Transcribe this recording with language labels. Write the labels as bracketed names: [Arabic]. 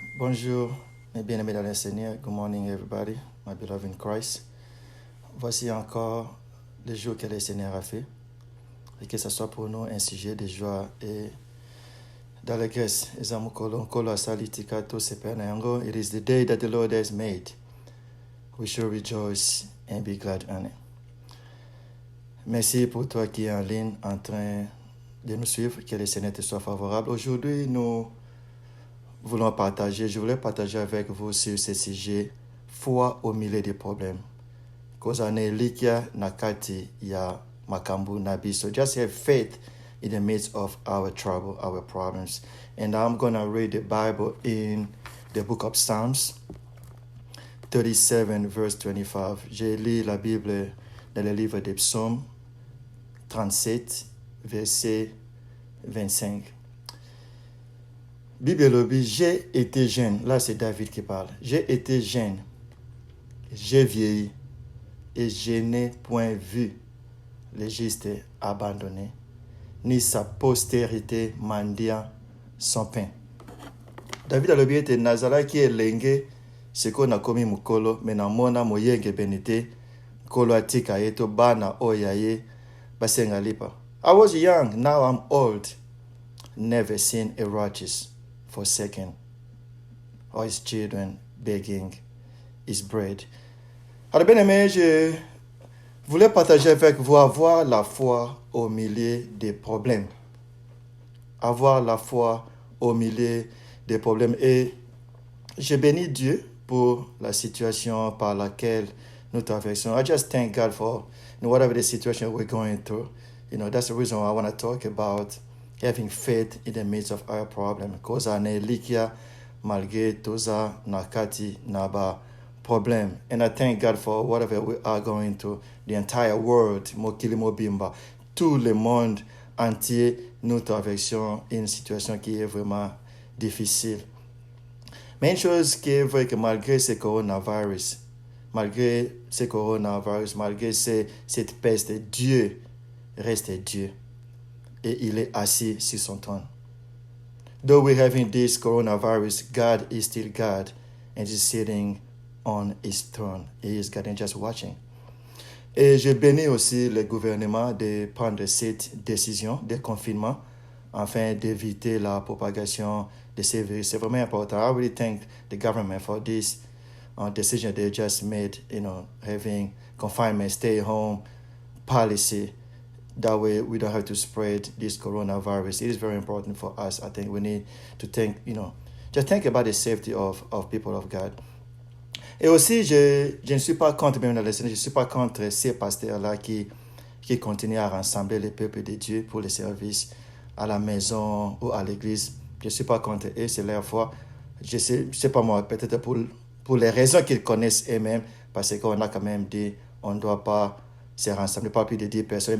[French] Bonjour, mes bien-aimés dans le Seigneur. [English] Good morning, everybody, my beloved in Christ. [French] Voici encore le jour que le Seigneur a fait. Et que ce soit pour nous un sujet de joie et d'allégresse. [English] It is the day that the Lord has made. We should rejoice and be glad in it. [French] Merci pour toi qui es en ligne en train de nous suivre. Que le Seigneur te soit favorable. Aujourd'hui, je voulais partager avec vous sur ce sujet, foi au milieu des problèmes. [Lingala] Kozane likia nakati ya makambu nabi. [English] So just have faith in the midst of our trouble, our problems. And I'm going to read the Bible in the book of Psalms 37, verse 25. [French] J'ai lu la Bible dans le livre des Psaumes 37, verset 25. Bible dit, j'ai été jeune. Là, c'est David qui parle. J'ai été jeune. J'ai vieilli. Et je n'ai point vu le juste abandonné, ni sa postérité mendiant son pain. [Lingala] David alobi ete nazalaki elenge sikoyo nakomi mokolo me namona moyenge benete nkolo atika ye to bana oyo ye basenga lipa. [English] I was young, now I'm old, never seen a righteous forsaken, or his children begging his bread. [French] Alors bien aimé, je voulais partager avec vous avoir la foi au milieu des problèmes. Avoir la foi au milieu des problèmes. Et je bénis Dieu pour la situation par laquelle nous traversons. [English] I just thank God for whatever the situation we're going through. That's the reason why I want to talk about having faith in the midst of our problem. [Lingala] Koza ne likia malgré toza nakati naba problem. [English] And I thank God for whatever we are going through. The entire world, [Lingala] Mokili Mobimba, [French] tout le monde entier, nous traversons une situation qui est vraiment difficile. Mais une chose qui est vraie, que malgré ce coronavirus, malgré cette peste, Dieu reste Dieu. Et il est assis sur son trône. [English] Though we're having this coronavirus, God is still God and is sitting on his throne. He is God and just watching. [French] Et je bénis aussi le gouvernement de prendre cette décision de confinement afin d'éviter la propagation de ces virus. C'est vraiment important. [English] I really thank the government for this decision they just made, having confinement, stay home policy. That way we don't have to spread this coronavirus. It is very important for us. I think we need to think, just think about the safety of people of God. [French] Et aussi, je ne suis pas contre, même dans le Seigneur, je ne suis pas contre ces pasteurs-là qui continuent à rassembler le peuple de Dieu pour les services à la maison ou à l'église. Je ne suis pas contre eux, c'est leur foi. Je sais pas moi, peut-être pour les raisons qu'ils connaissent eux-mêmes, parce qu'on a quand même dit, on ne doit pas se rassembler, pas plus de 10 personnes.